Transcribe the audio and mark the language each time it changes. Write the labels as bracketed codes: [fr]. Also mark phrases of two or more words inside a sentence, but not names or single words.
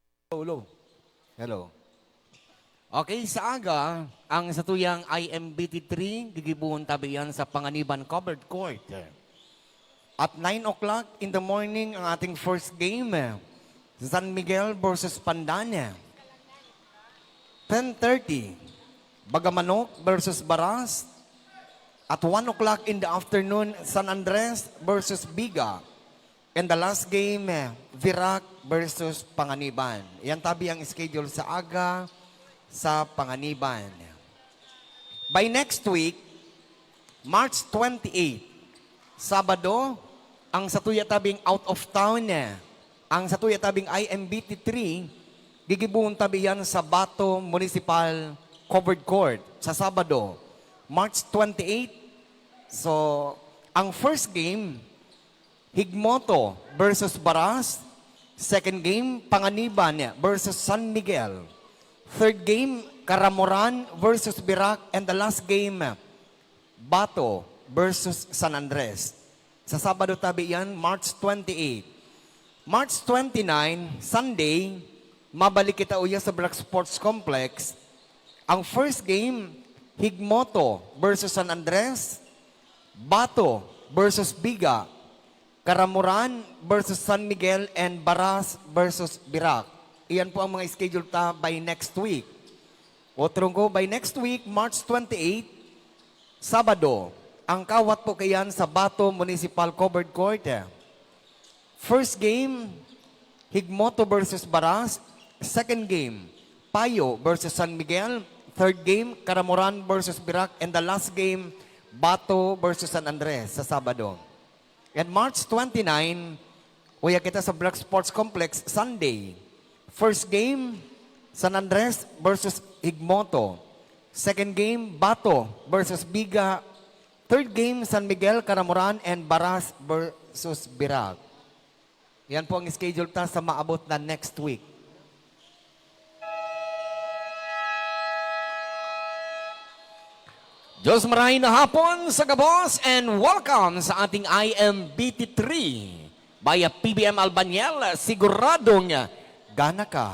[en] Hello. Hello. [bik] Okay, sa aga, ang satuyang IMBT3, gigibuhon tabiyan sa Panganiban Covered Court. [en] At 9 o'clock in the morning, [tl] ang ating [en] first game, [tl] San Miguel versus Pandana. 10:30, Bagamanok versus Baras. [en] At 1 o'clock in the afternoon, San Andres versus Biga. And the last game, Virac versus Panganiban. [bik] Yan tabi ang schedule sa aga sa Panganiban. [en] By next week, March 28, [bik] Sabado, ang satuya tabing [en] out of town [bik] ang satuya tabing IMBT3, gigibuhon tabi yan sa Bato Municipal Covered Court sa Sabado, March 28. So, ang [en] first game, [bik] Higmoto versus Baras. [en] Second game, Panganiban versus San Miguel. Third game, Caramoran versus Virac. And the last game, Bato versus San Andres. [bik] Sa Sabado tabi yan, March 28. [en] March 29, Sunday, [bik] mabalik kita uya sa Black Sports Complex. Ang [en] first game, [bik] Higmoto versus San Andres. Bato versus Biga. Caramoran versus San Miguel, and Baras versus Virac. Iyan po ang mga schedule ta [en] by next week. [bik] O trungko, [en] by next week, [bik] March 28, Sabado, ang kawat po kayan sa Bato Municipal Covered Court. [en] First game, Higmoto versus Baras. Second game, Payo versus San Miguel. Third game, Caramoran versus Virac. And the last game, Bato versus San Andres [bik] sa Sabado. And March 29, uya kita sa Black Sports Complex, Sunday. [en] First game, San Andres versus Higmoto. Second game, Bato versus Biga. Third game, San Miguel, Caramoran, and Baras versus Virac. [bik] Yan po ang schedule ta sa maabot na [en] next week. [bik] Diyos maraming na hapon sa Gabos and welcome sa ating IMBT3 via PBM Albanyel, siguradong gana ka.